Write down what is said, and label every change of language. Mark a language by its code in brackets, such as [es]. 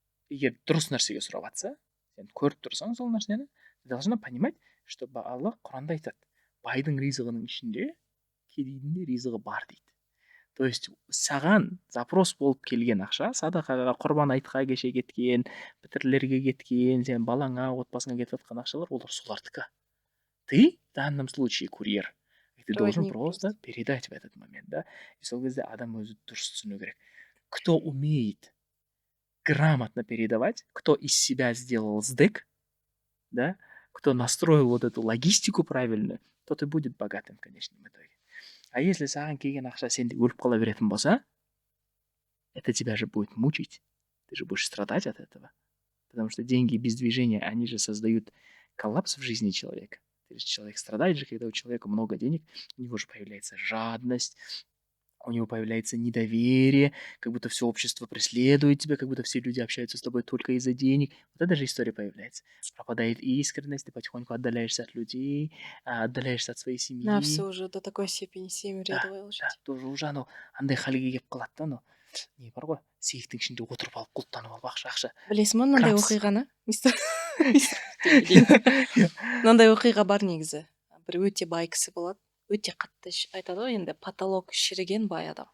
[kk] Егер дұрыс нәрсеге сұрап жатса, сен көріп тұрсаң сол нәрсені, [ru] ты должна понимать, что [kk] Аллах Құранда айтады, байдың ризығының ішінде кедейдің де ризығы бар дейді. То есть саған запрос болып келген ақша, садақаға, құрбан айтқа кеше кеткен, бітірлерге кеткен, сен балаңа, отбасыңа кетіп жатқан ақшалар, олар солардікі. [ru] Ты в данном случае курьер. Ты должен просто передать в этот момент, да? [kk] И сол кезде адам өзі дұрыс түсіну керек. [ru] Кто умеет грамотно передавать, кто из себя сделал сдык, да, кто настроил вот эту логистику правильно, тот и будет богатым в конечном итоге. [kk] А если саған келген ақша сенде өліп қала беретін болса, [ru] это тебя же будет мучить. Ты же будешь страдать от этого. Потому что деньги без движения, они же создают коллапс в жизни человека. Человек страдает же, когда у человека много денег, у него же появляется жадность, у него появляется недоверие, как будто все общество преследует тебя, как будто все люди общаются с тобой только из-за денег. Вот эта же история появляется. Пропадает искренность, ты потихоньку отдаляешься от людей, отдаляешься от своей семьи. Да, все уже до такой степени семьредовый уже. Да, тоже уже [kk] андай халге келіп қалады да, не бар ғой, сейфтің ішінде отырып алып құлттанып алып ақша. Білесің ба мынандай оқиғаны? Мынандай оқиға бар негізі. Бір өте бай кісі болады. Өте қатты айтады ғой, енді потолок шіріген бай адам.